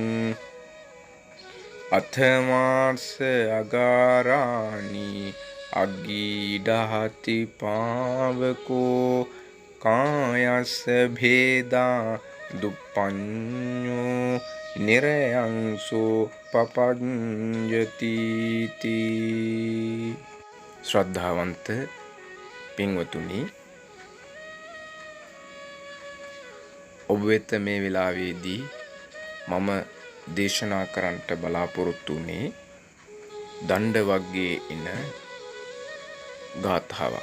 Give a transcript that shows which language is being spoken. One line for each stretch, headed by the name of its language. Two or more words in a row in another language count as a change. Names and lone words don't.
Pali: අථමාස්ස අගාරාණි අග්ගීඩහති පාවකෝ කායස්ස භේදා දුප්පඤ්ඤෝ නිරයංසෝ පපඤ්ඤති තී.
Sinhala: ශ්‍රද්ධාවන්ත පින්වතුනි, ඔබ වෙත මේ වෙලාවේදී මම දේශනා කරන්නට බලාපොරොත්තු වුණේ දණ්ඩ වර්ගයේ ඉන ගාථාවක්.